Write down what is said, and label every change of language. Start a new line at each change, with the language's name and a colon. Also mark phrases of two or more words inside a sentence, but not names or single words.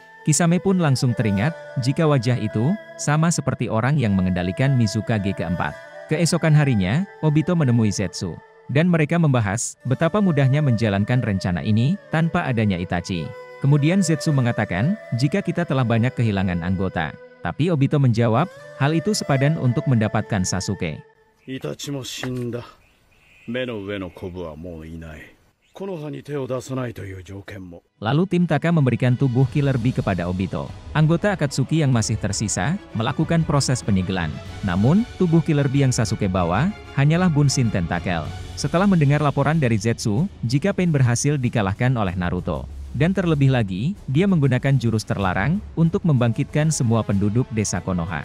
Indonesian: Kisame pun langsung teringat, jika wajah itu, sama seperti orang yang mengendalikan Mizukage keempat. Keesokan harinya, Obito menemui Zetsu. Dan mereka membahas, betapa mudahnya menjalankan rencana ini, tanpa adanya Itachi. Kemudian Zetsu mengatakan, jika kita telah banyak kehilangan anggota. Tapi Obito menjawab, hal itu sepadan untuk mendapatkan Sasuke.
Japanese: イタチも死んだ。目の上のコブはもういない。木の葉に手を出さないという条件も。
Indonesian: Lalu tim Taka memberikan tubuh Killer Bee kepada Obito. Anggota Akatsuki yang masih tersisa, melakukan proses penyegelan. Namun, tubuh Killer Bee yang Sasuke bawa, hanyalah Bunshin Tentacle. Setelah mendengar laporan dari Zetsu, jika Pain berhasil dikalahkan oleh Naruto. Dan terlebih lagi, dia menggunakan jurus terlarang, untuk membangkitkan semua penduduk desa Konoha.